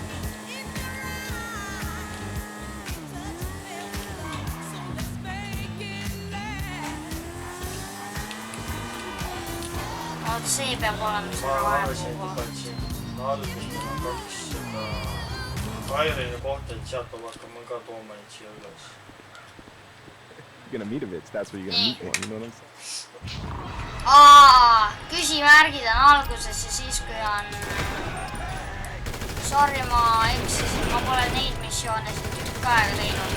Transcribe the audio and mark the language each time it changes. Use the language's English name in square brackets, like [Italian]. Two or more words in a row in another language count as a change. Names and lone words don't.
[Estonian] Vaata, see peab olema Ma selle arvasin, vahepeal. et siin alguses meil on 2 seda Kairini kohta, et sealt peab hakkama ka tooma neid siia üles. [English] You're gonna meet a bitch, that's where you're gonna meet one, you know what I'm saying? [Estonian] Küsimärgid on alguses ja siis kui on... Sorry, ma eksisin, ma pole neid missioone siin tükk aega teinud.